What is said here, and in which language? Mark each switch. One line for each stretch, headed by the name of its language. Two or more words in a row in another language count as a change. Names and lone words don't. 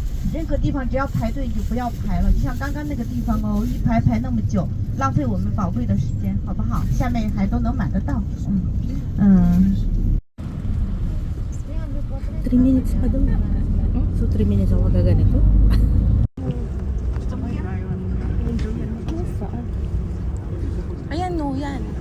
Chinese: 任何地方只要排队就不要排了，就像刚刚那个地方哦，一排排那么久，浪费我们宝贵的时间，好不好？下面还都能买得到，
Filipino: 3 minutes pa doon. So 3 minutes ako gaganito. Ayan no, yan.